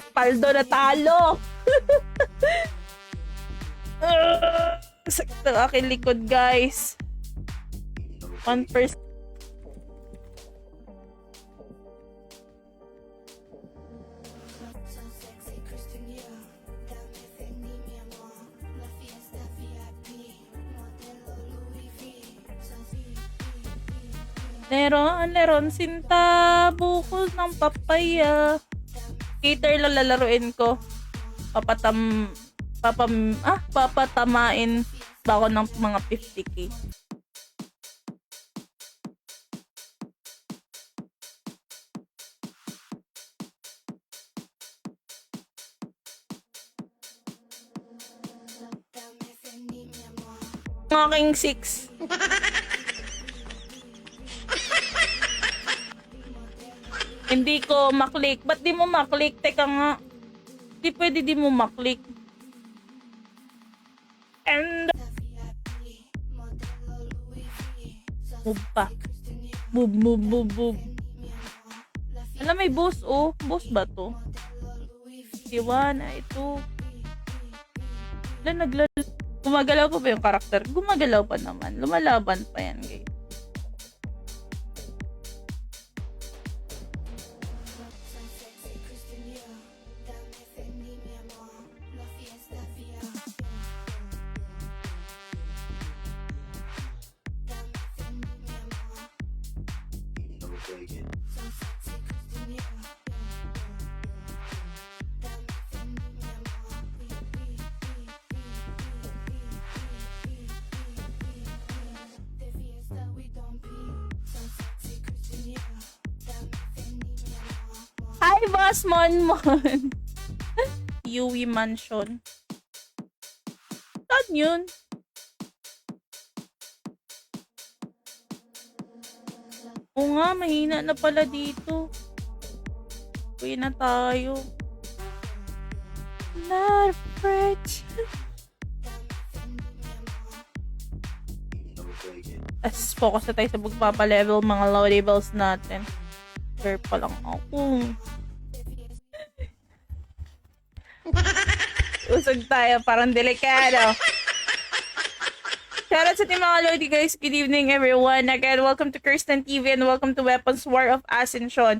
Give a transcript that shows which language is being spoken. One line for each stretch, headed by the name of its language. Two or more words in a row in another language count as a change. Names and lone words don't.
Filipino: Paldo na talo. Sakto aking likod, guys. 1%.
English: So sexy, Kristen Dior.
Spanish: Dame Fendi, mi amor. La Fiesta VIP. Modelo Louis V.
Filipino: So Leron, sinta, bukol ng papaya. Cater lang lalaruin ko. Papatamain ba ako ng mga 50k.
Spanish: Dame Fendi, mi amor.
Filipino: Ang aking 6. Hindi ko maklik. Ba't di mo maklik? Teka nga. Di pwede di mo maklik. And
Spanish: VIP. Modelo Louis V. So
Filipino: move pa. Kristen Dior. Move.
Spanish: Mi amor. La Fiesta.
Filipino: Alam, may boss, oh. Boss ba to?
Spanish: Modelo Louis V.
Filipino: Diwan, ito. Gumagalaw pa ba yung karakter? Gumagalaw pa naman. Lumalaban pa yan, guys.
English: So sexy, Kristen Dior.
Spanish: Dame Fendi, mi amor. La Fiesta VIP. Dame Fendi, mi amor.
English: So sexy, Kristen Dior.
Spanish: Dame Fendi, mi amor. De fiesta
English: we don't be. So sexy, Kristen Dior.
Spanish: Dame Fendi, mi amor.
English: Hi, Boss Monmon! Yui Mansion.
Filipino: Saan yun? Oo nga, mahina na pala dito. Uwi na tayo.
English: Not afraid.
Filipino: As focus na tayo sa pagpapalevel mga loadables natin. Sure pa lang ako. Usog tayo, parang delikado. Shoutout sa ating mga Lodi, guys.
English: Good evening, everyone. Again, welcome to Kirsten TV and welcome to Weapons War of Ascension.